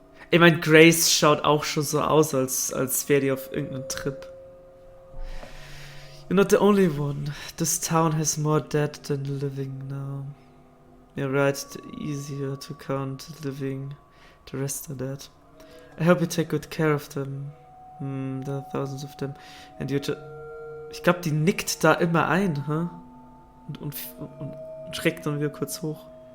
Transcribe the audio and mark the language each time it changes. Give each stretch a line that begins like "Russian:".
German: Ich meine, Grace schaut auch schon so aus, als wäre die auf irgendeinem Trip.
English: You're not the only one. This town has more dead than living now. You're right, it's easier to count living. The rest are dead. I hope you take good care of them. There are thousands of them. And you
German: ich glaube, die nickt da immer ein, huh? Und schreckt dann wieder kurz hoch.